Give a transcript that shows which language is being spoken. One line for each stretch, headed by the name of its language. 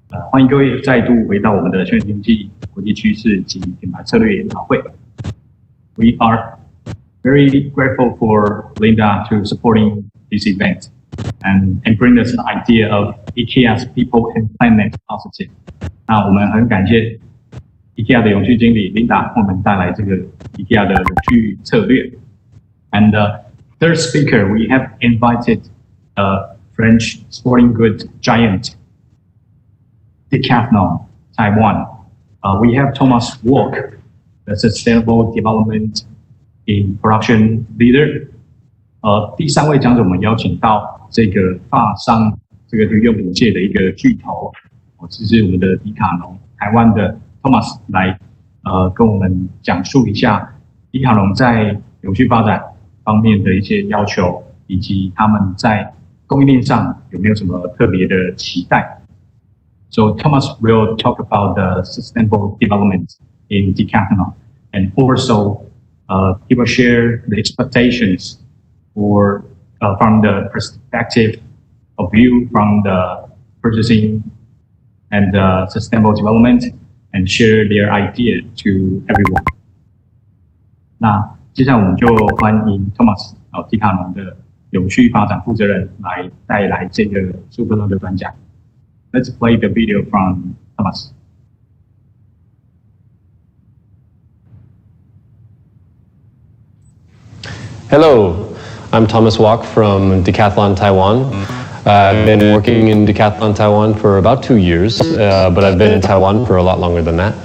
Chinese: 欢迎各位再度回到我们的全球经济国际趋势及品牌策略研讨会。
English: We are very grateful for Linda to supporting this event and bring us an idea of IKEA's People and Planet Positive.
Chinese: 那我们很感谢 IKEA 的永续经理 Linda 为我们带来这个 IKEA 的永续策略。
English: And third speaker, we have invited French sporting goods giant Decathlon, Taiwan. We have Thomas Walk, the Sustainable Development in Production Leader.
Chinese: 第3位讲者我们邀请到这个法商这个体育用品界的一个巨头，这是我们的迪卡侬台湾的 Thomas 来跟我们讲述一下迪卡侬在永续发展方面的一些要求，以及他们在供应链上有没有什么特别的期待
English: ？So Thomas will talk about the sustainable development in Decathlon, and also he will share the expectations or from the perspective of view from the purchasing and sustainable development, and share their idea to everyone.
Chinese: 那接下来我们就欢迎 Thomas 迪卡侬的永续发展负责人来带来这个10分钟的专讲。
English: Let's play the video from Thomas. Hello, I'm Thomas Wok from Decathlon Taiwan. I've been working in Decathlon Taiwan for about 2 years, but I've been in Taiwan for a lot longer than that.